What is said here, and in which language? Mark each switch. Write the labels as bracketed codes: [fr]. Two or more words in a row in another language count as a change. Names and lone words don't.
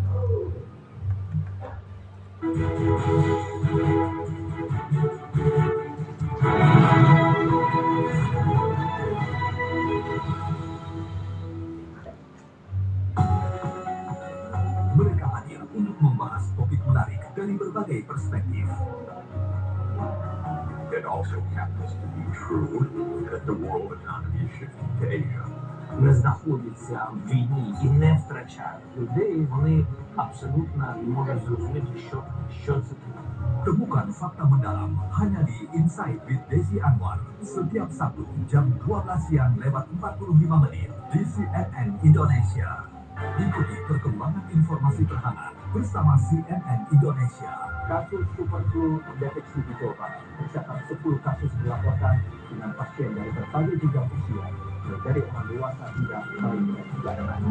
[id] Mereka hadir untuk membahas topik menarik dari berbagai perspektif. [en] It also happens to be true that the world economy is shifting to Asia. [uk] Ми знаходяться в війні і не втрачають людей, вони абсолютно не можуть зрозуміти, що це таке. [id] Temukan fakta mendalam hanya di Insight with Desi Anwar setiap Sabtu jam 12 siang lewat 45 menit di CNN Indonesia. Ikuti perkembangan informasi terhangat bersama CNN Indonesia. Kasus superflu deteksi di Jawa Barat. Tercatat 10 kasus dilaporkan dengan pasien dari berbagai jenjang usia, dari orang dewasa hingga bayi dan juga anak-anak.